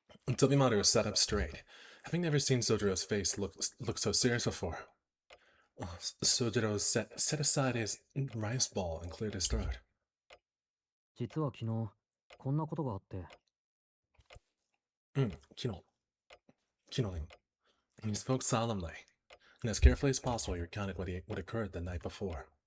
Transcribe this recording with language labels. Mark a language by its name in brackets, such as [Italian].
[English] Tobimaru sat up straight, having never seen Sojiro's face look so serious before. Sojiro set aside his rice ball and cleared his throat. [Japanese] 実は昨日こんなことがあって。 Kino. [English] He spoke solemnly, and as carefully as possible he recounted what occurred the night before.